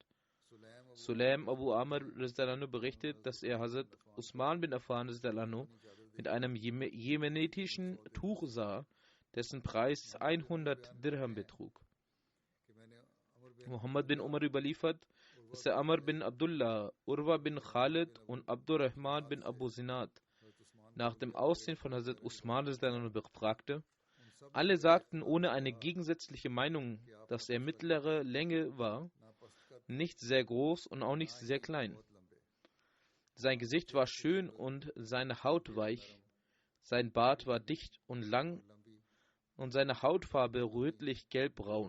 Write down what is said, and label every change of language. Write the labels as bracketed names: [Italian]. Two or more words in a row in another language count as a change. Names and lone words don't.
[German] Sulaim Abu Amr berichtet, dass er Hazrat Usman bin Affan mit einem jemenitischen Tuch sah, dessen Preis 100 Dirham betrug. Muhammad bin Umar überliefert, dass er Amr bin Abdullah, Urwa bin Khalid und Abdurrahman bin Abu Zinad nach dem Aussehen von Hazrat Usman befragte. Alle sagten ohne eine gegensätzliche Meinung, dass er mittlere Länge war, nicht sehr groß und auch nicht sehr klein. Sein Gesicht war schön und seine Haut weich, sein Bart war dicht und lang und seine Hautfarbe rötlich gelbbraun.